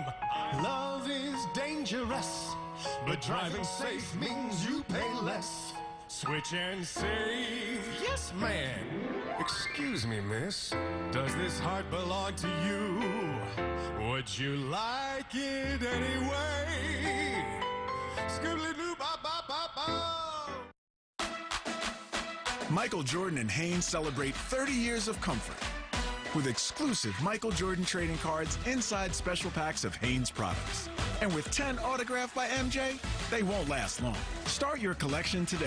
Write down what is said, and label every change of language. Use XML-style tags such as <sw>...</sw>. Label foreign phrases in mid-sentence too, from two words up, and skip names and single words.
<en>Love is dangerous, but driving safe means you pay less. Switch and save, yes ma'am. Excuse me, miss, does this heart belong to you? Would you like it anyway? Scoobly-doo-ba-ba-ba-ba. Michael Jordan and Hanes celebrate 30 years of comfort with exclusive Michael Jordan trading cards inside special packs of Hanes products. And with 10 autographed by MJ, they won't last long. Start your collection today.</en>